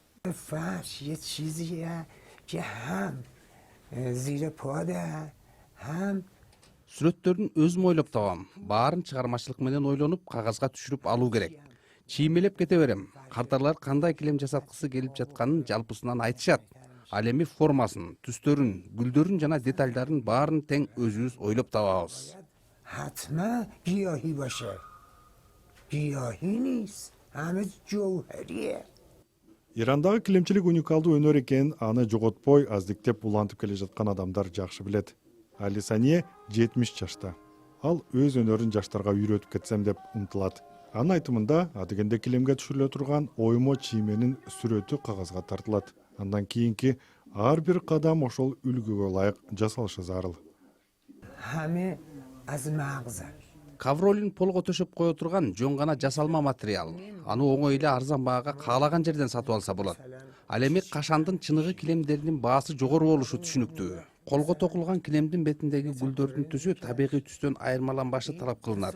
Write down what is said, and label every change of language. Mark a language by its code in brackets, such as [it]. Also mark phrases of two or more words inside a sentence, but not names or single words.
[ky] Сүрөттөрдүн өзүм ойлоп табам. Баарын чыгармачылык менен ойлонуп, кагазга түшүрүп алуу керек. Чиймелеп кете берем. Кардарлар кандай килем жасаткысы келип жатканын жалпысынан айтышат. Ал эми формасын, түстөрүн, гүлдөрүн жана детальдарын баарын тең өзүбүз ойлоп табабыз. [fa] حتما گیاهی باشه گیاهی نیست همه جوهریه. [ky] Ирандагы килемчилик уникалдуу өнөр экенин аны жоготпой аздиктеп улантып келе жаткан адамдар жакшы билет. Али Сание 70 жашта. Ал өз өнөрүн жаштарга үйрөтүп кетсем деп умтулат. Анын айтымында адегенде килемге түшүрүлө турган оймо чийменин сүрөтү кагазга тартылат. Андан кийинки ар бир кадам ошол үлгүгө ылайык жасалышы зарыл. [fa] همه از مغز. [ky] Кавролин полго төшөп кое турган жөн гана жасалма материал. Аны оңой эле арзан баага каалаган жерден сатып алса болот. Ал эми Кашандын чыныгы килемдеринин баасы жогору болушу түшүнүктүү. Колго токулган килемдин бетиндеги гүлдөрдүн түсү табигый түстөн айырмаланбашы талап кылынат.